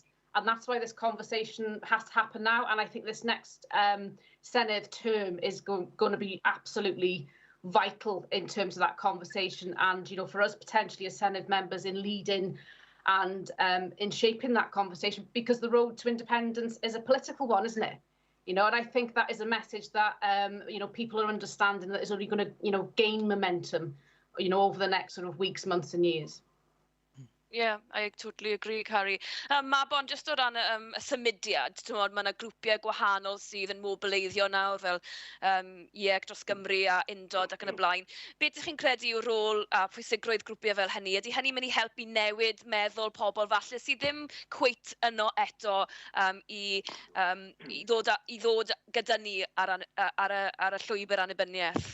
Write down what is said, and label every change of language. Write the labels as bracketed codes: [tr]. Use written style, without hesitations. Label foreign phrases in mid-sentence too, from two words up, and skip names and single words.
[en] And that's why this conversation has to happen now. And I think this next Senedd term is going to be absolutely vital in terms of that conversation, and for us potentially as Senedd members in leading and in shaping that conversation, because the road to independence is a political one, isn't it? And I think that is a message that people are understanding, that is only going to gain momentum over the next sort of weeks, months and years. Yeah, I totally agree, Carrie. [cy] Mabon, just o ran y symudiad, mae yna grwpiau gwahanol sydd yn mobileiddio nawr fel IEC dros Gymru a Undod ac yn y blaen. Be ydych chi'n credu yw rôl a pwysigrwydd grwpiau fel hynny? Ydy hynny'n mynd i helpu newid meddwl pobl falle sydd ddim cweit yno eto i ddod gyda ni ar y llwybr annibyniaeth?